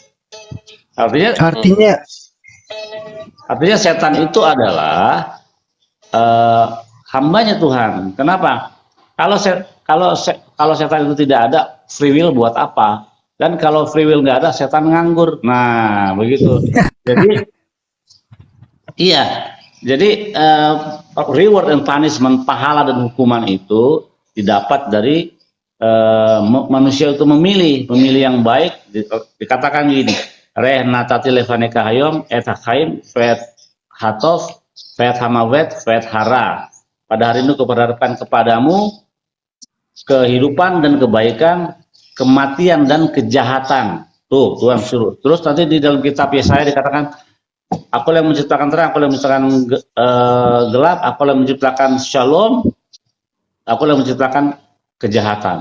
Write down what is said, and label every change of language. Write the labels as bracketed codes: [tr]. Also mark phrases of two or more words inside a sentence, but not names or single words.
[id] Artinya setan itu adalah hambanya Tuhan. Kenapa? Kalau setan itu tidak ada, [en] free will [id] buat apa? Dan kalau [en] free will [id] nggak ada, setan nganggur. Nah, begitu. Jadi, iya. Jadi [en] reward and punishment, [id] pahala dan hukuman itu didapat dari manusia itu memilih yang baik. Dikatakan gini, [he] ראה נתתי לפניך היום את החיים ואת הטוב ואת המות ואת הרע. [id] Pada hari ini kuperhadapkan kepadamu kehidupan dan kebaikan, kematian dan kejahatan. Tuh, Tuhan suruh. Terus nanti di dalam kitab Yesaya dikatakan, aku yang menciptakan terang, aku yang menciptakan gelap, aku yang menciptakan shalom, aku yang menciptakan kejahatan.